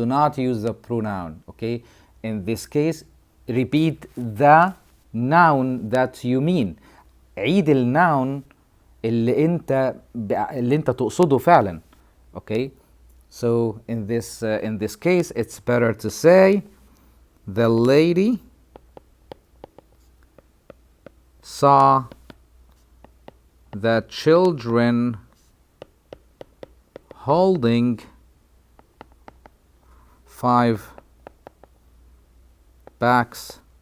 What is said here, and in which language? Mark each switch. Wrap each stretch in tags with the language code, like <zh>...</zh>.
<en>Do not use the pronoun. Okay, in this case repeat the noun that you mean.</en> <ar>عيد الnoun اللي انت تقصده فعلا.</ar> <en>Okay, so in this case it's better to say the lady saw the children holding 5 packs</en>